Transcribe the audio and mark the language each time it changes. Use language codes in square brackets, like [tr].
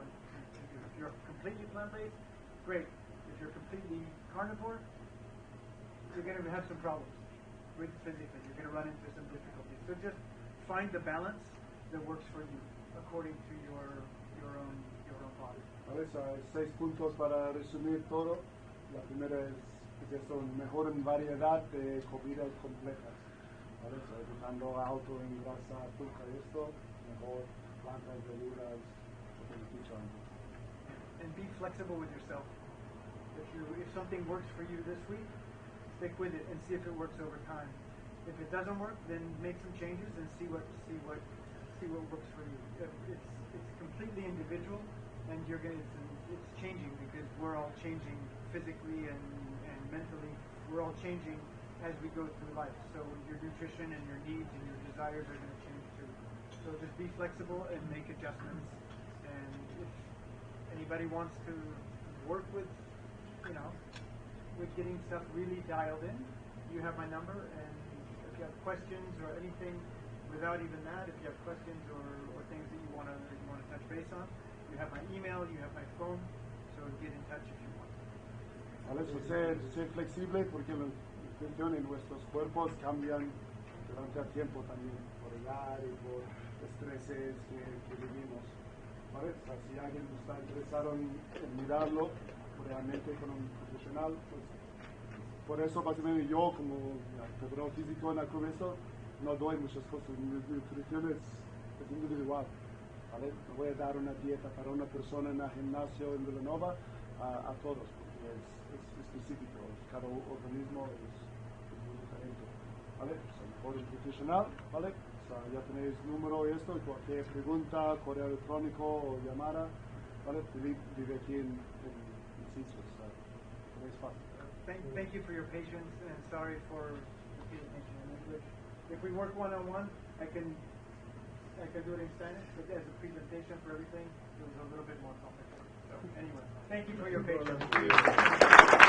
[en] If you're completely plant-based, great. If you're completely carnivore, you're going to have some problems with physically. You're going to run into some difficulties. So just find the balance that works for you according to your own body. [es] ¿Vale? So, 6 puntos para resumir todo. La primera es eso, mejor en variedad de comidas completas. ¿Vale? So, evitando alto en grasa, azúcar y esto, mejor plantas, verduras, lo que hemos dicho antes. [en] And be flexible with yourself. If something works for you this week, stick with it and see if it works over time. If it doesn't work, then make some changes and see what works for you. It's completely individual, and it's changing because we're all changing physically and mentally. We're all changing as we go through life. So your nutrition and your needs and your desires are going to change too. So just be flexible and make adjustments. And if anybody wants to work with, you know, with getting stuff really dialed in, you have my number, and if you have questions or anything, without even that, if you have questions or things that you want to touch base on, you have my email, you have my phone, so get in touch if you want. [es] ¿Vale? So, ser flexible porque la nutrición en nuestros cuerpos cambian durante el tiempo también, por edad y por estreses que vivimos. ¿Vale? O sea, si alguien está interesado en mirarlo realmente con un profesional, pues por eso básicamente yo como preparador físico en el Congreso no doy muchas cosas. Mi nutrición es individual. ¿Vale? No voy a dar una dieta para una persona en el gimnasio en Villanova a todos, porque es específico. Cada organismo es muy diferente. ¿Vale? O sea, mejor un profesional, ¿vale? O sea, ya tenéis número y esto, y cualquier pregunta, correo electrónico o llamada, ¿vale? Vive aquí en SItges. O sea, es fácil. [en] Thank you for your patience, and sorry for repeating in English. If we work one-on-one, I can do it in Spanish, but as a presentation for everything, it was a little bit more complicated. So anyway, thank you for your patience.